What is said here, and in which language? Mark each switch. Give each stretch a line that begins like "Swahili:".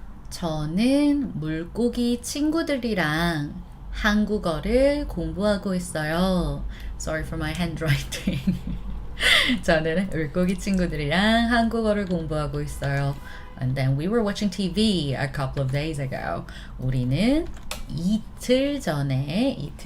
Korean: 저는 물고기 친구들이랑 한국어를 공부하고 있어요.
English: Sorry for my handwriting.
Korean: 저는 물고기 친구들이랑 한국어를 공부하고 있어요.
English: And then we were watching TV a couple of days ago.
Korean: 우리는 이틀 전에